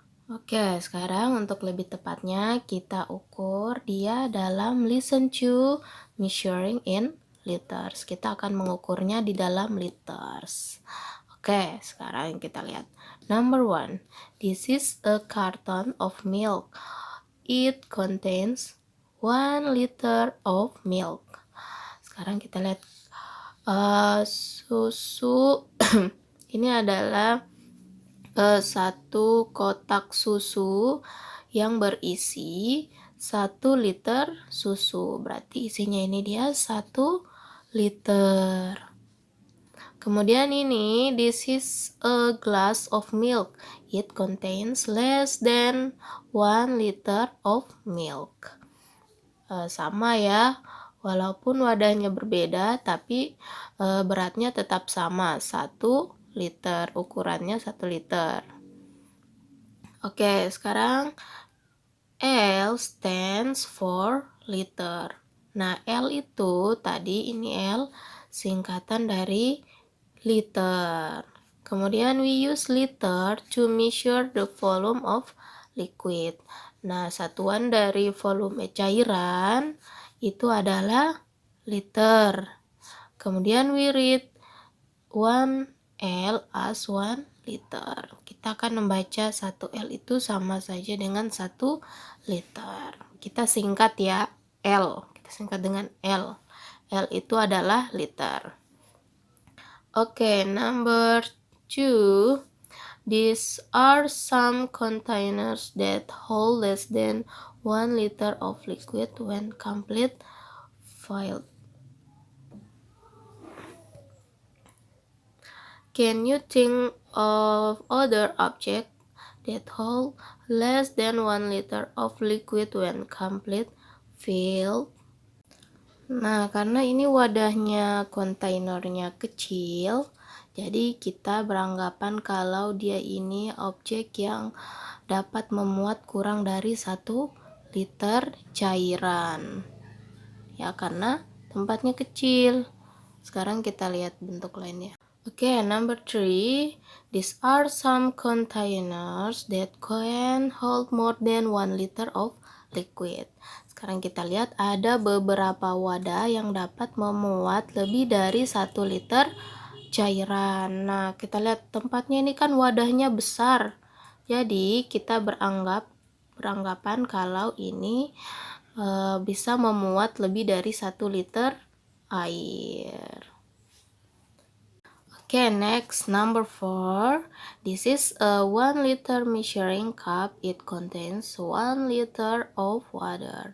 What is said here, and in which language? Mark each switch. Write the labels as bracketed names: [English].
[Indonesian] Oke, sekarang untuk lebih tepatnya kita ukur dia dalam [English] listen to measuring in liters. [Indonesian] Kita akan mengukurnya di dalam liters. Oke, sekarang kita lihat. [English] Number 1, this is a carton of milk. It contains 1 liter of milk. [Indonesian] Sekarang kita lihat susu. Ini adalah satu kotak susu yang berisi 1 liter susu. Berarti isinya ini dia 1 liter. Kemudian ini, [English] this is a glass of milk. It contains less than 1 liter of milk. [Indonesian] Sama ya, walaupun wadahnya berbeda, tapi beratnya tetap sama, 1 liter, ukurannya 1 liter. [English] Oke, [Indonesian] sekarang [English] L stands for liter. [Indonesian] Nah, L itu tadi, ini L singkatan dari liter. Kemudian [English] we use liter to measure the volume of liquid. [Indonesian] Nah, satuan dari volume cairan itu adalah liter. Kemudian [English] we read 1 L as 1 liter. [Indonesian] Kita akan membaca 1 L itu sama saja dengan 1 liter. Kita singkat ya, L. Kita singkat dengan L. L itu adalah liter. Oke, [English] number 2. These are some containers that hold less than 1 liter of liquid when complete filled. Can you think of other objects that hold less than 1 liter of liquid when complete filled? [Indonesian] Nah, karena ini wadahnya, kontainernya kecil, jadi kita beranggapan kalau dia ini objek yang dapat memuat kurang dari 1 liter cairan. Ya, karena tempatnya kecil. Sekarang kita lihat bentuk lainnya. [English] Oke, number 3. These are some containers that can hold more than 1 liter of liquid. [Indonesian] Sekarang kita lihat ada beberapa wadah yang dapat memuat lebih dari 1 liter cairan. Nah, kita lihat tempatnya ini kan wadahnya besar. Jadi, kita beranggap beranggapan kalau ini bisa memuat lebih dari 1 liter air. [English] Okay, next, number 4. This is a 1 liter measuring cup. It contains 1 liter of water.